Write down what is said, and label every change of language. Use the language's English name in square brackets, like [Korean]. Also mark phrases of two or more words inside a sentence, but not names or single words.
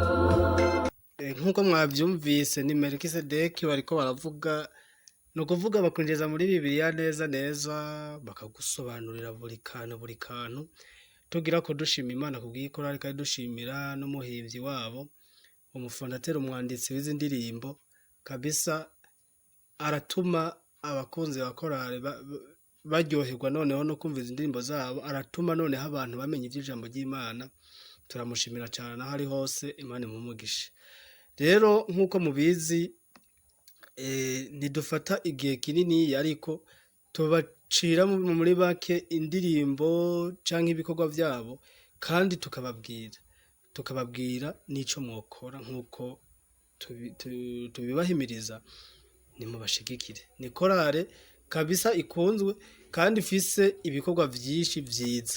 [Rundi] Nk'uko mwabyumvise ni Melikisedeki bariko baravuga, ni ukuvuga bakwinjiza muri Bibiliya neza neza bakagusobanurira buri kantu tugira ko dushima Imana kubw'ikora ariko dushimira n'umuhimvyi wabo umufondateri umwanditsi w'izi ndirimbo kabisa aratuma abakunzi ba korale baryoherwa noneho no kumva izi ndirimbo zabo, aratuma noneho abantu bamenya iby'ijambo ry'Imana. Turamushimira cyane aho ari hose, Imana imumugishe. Rero nk'uko mubizi nidufata igihe kinini ariko tubacira muri bake indirimbo canke ibikorwa byabo kandi tukababwira n'ico mwokora nk'uko tubibahimiriza. Ni mubashigikire, ni korale kabisa ikunzwe kandi ifise ibikorwa vyinshi vyiza.